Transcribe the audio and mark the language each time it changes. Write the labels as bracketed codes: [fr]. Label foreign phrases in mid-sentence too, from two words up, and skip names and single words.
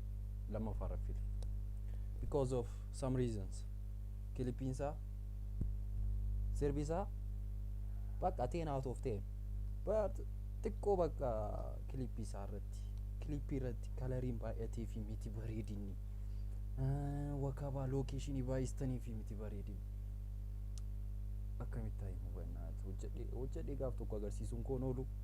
[om] lammaffaa raffite [en] because of some reasons [om] kilipiinsaa sirbisaa bakka [en] teen out of ten [om] but xiqqoo bakka kilipii irratti kalariin baay'atee fi miti bareedinni wakabaa lookeeshinii baay'istanii fi miti bareedinni akkamitti taa'ee hubannaa hojjedhee gaaf tokko agarsiisuun koon oolu